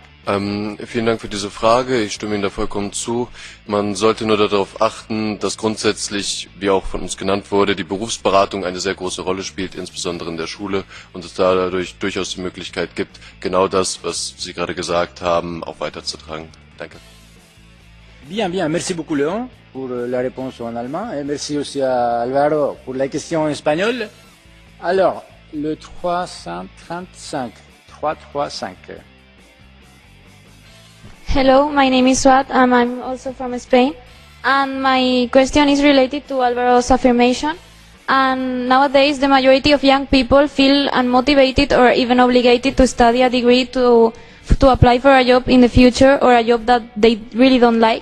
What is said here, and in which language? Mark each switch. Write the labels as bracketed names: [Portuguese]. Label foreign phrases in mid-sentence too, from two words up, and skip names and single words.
[German] Vielen Dank für diese Frage. Ich stimme Ihnen da vollkommen zu. Man sollte nur darauf achten, dass grundsätzlich, wie auch von uns genannt wurde, die Berufsberatung eine sehr große Rolle spielt, insbesondere in der Schule, und es dadurch durchaus die Möglichkeit gibt, genau das, was Sie gerade gesagt haben, auch weiterzutragen. Danke. [French] Bien, bien. Merci beaucoup, Léon, pour la réponse en allemand. Et merci aussi à Alvaro pour la question en espagnol. Alors, le 335. 335. [English] Hello, my name is Swat and I'm also from Spain. And my question is related to Alvaro's affirmation. And nowadays the majority of young people feel unmotivated or even obligated to study a degree to apply for a job in the future or a job that they really don't like.